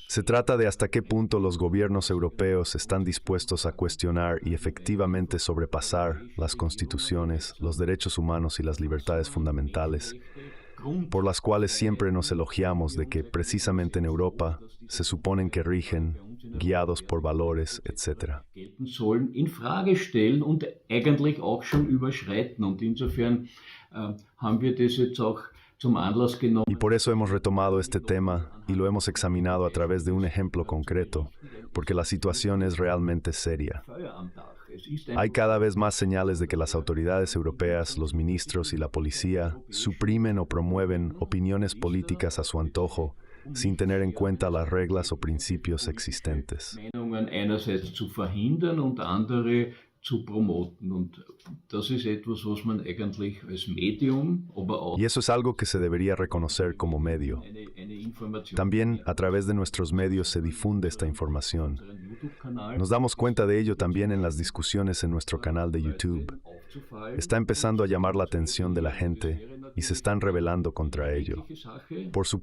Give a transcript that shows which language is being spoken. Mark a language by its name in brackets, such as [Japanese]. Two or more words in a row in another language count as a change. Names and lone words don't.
[Spanish] Se trata de hasta qué punto los gobiernos europeos están dispuestos a cuestionar y efectivamente sobrepasar las constituciones, los derechos humanos y las libertades fundamentales, por las cuales siempre nos elogiamos de que precisamente en Europa se suponen que rigen, guiados por valores, etc. [German] Sollen in Frage stellen und eigentlich auch schon überschreiten. Und insofern haben wir das jetzt auch zum Anlass genommen. [Spanish] Y por eso hemos retomado este tema y lo hemos examinado a través de un ejemplo concreto, porque la situación es realmente seria. Hay cada vez más señales de que las autoridades europeas, los ministros y la policía suprimen o promueven opiniones políticas a su antojo, sin tener en cuenta las reglas o principios existentes. [German] Meinungen einerseits zu verhindern und andere zu promoten. Und das ist etwas, was man eigentlich als Medium, aber auch [Spanish] Y eso es algo que se debería reconocer como medio. [German] eine Information. [Spanish] También a través de nuestros medios se difunde esta información. Nos damos cuenta de ello también en las discusiones en nuestro canal de YouTube. Está empezando a llamar la atención de la gente y se están rebelando contra ello.